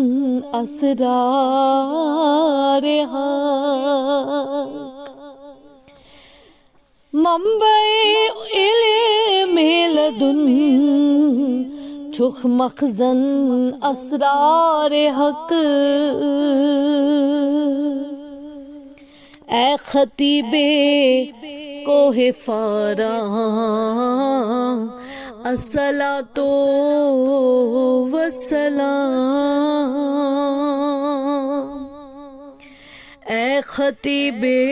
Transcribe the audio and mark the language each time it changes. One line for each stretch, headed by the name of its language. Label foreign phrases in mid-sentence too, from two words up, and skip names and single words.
Urdu: اسرار حق، منبع علم لدن چخ مخزن اسرار حق، اے خطیب کوہ فارا
Arabic: الصلاۃ والسلام،
Urdu: اے خطیب